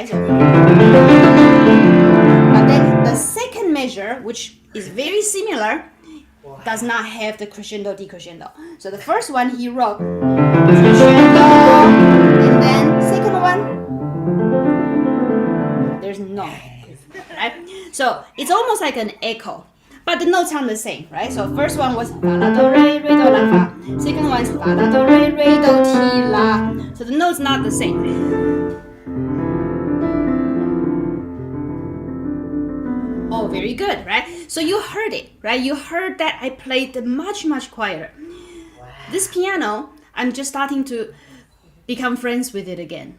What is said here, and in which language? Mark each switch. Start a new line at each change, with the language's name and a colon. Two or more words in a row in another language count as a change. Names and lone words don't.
English: So, but then the second measure, which is very similar, does not have the crescendo decrescendo. So the first one he wrote crescendo, and then second one there's no, right? So it's almost like an echo, but the notes sound the same, right? So first one was fa la do re re do la fa. Second one is fa la do re re do ti la. So the notes not the same. Oh, very good, right? So you heard it, right? You heard that I played much, much quieter. Wow. This piano, I'm just starting to become friends with it again.